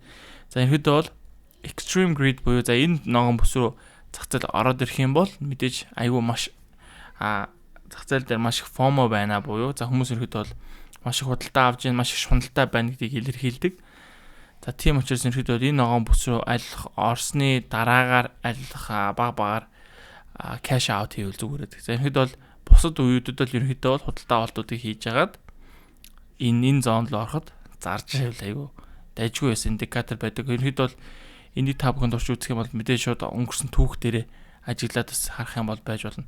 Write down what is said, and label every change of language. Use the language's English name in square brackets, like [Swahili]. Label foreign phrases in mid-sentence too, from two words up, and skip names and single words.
[Mongolian] За ерөнхийдөө бол [English] Extreme Greed [Mongolian] буюу за энэ ногоон бүс рүү зах зээл ороод ирэх юм бол мэдээж айгүй маш зах зээл дээр маш их FOMO байна буюу за хүмүүс ерөнхийдөө бол маш их худалдаа авж ийн маш их шуналтай байна гэдгийг илэрхийлдэг. За тийм учраас ерөнхийдөө энэ ногоон бүс рүү алих орсны дараагаар алих багаар [English] cash out [Mongolian] хийвэл зүгээр гэдэг. За ерөнхийдөө бол бусад үеүүдэд бол ерөнхийдөө бол худалдаа авалтуудыг хийж агаад энэ зоонд л ороход зарж байвал айгүй дайжгүй байсан индикатор байдаг. Ерөнхийдөө бол энийг та бүхэнд орч үзэх юм бол мэдээж шууд өнгөрсөн түүх дээрээ ажиглаад бас харах юм бол байж болно.